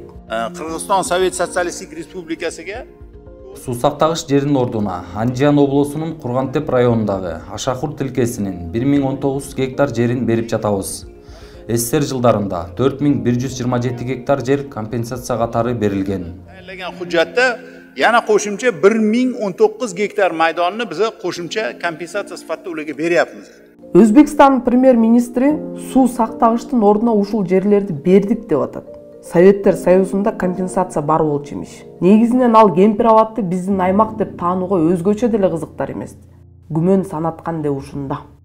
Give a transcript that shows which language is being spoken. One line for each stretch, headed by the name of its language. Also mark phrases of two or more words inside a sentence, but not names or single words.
Kyrgyz: Кыргызстан Совет Социалисттик Республикасыга суу сактагыч жердин ордуна Анжан облусунун Кургантеп районундагы Ашахур тилкесинин 1019 гектар жерин берип жатабыз. СССР жылдарында 4127 гектар жер компенсация катары берилген.
Uzbek: Hujjatda yana qo'shimcha 1019 gektar maydonni biz qo'shimcha kompensatsiya sifatida ularga beryapmiz.
Kyrgyz: Өзбекстан премьер-министри суу сактагычтын ордуна ушул жерлерди бердик деп атат. Советтер Союзунда компенсация бар болчу эмиш. Негизинен ал Кемпир Абадты биздин аймак деп таанууга өзгөчө деле кызыктар эмес. Күмөн санаткан де ушунда.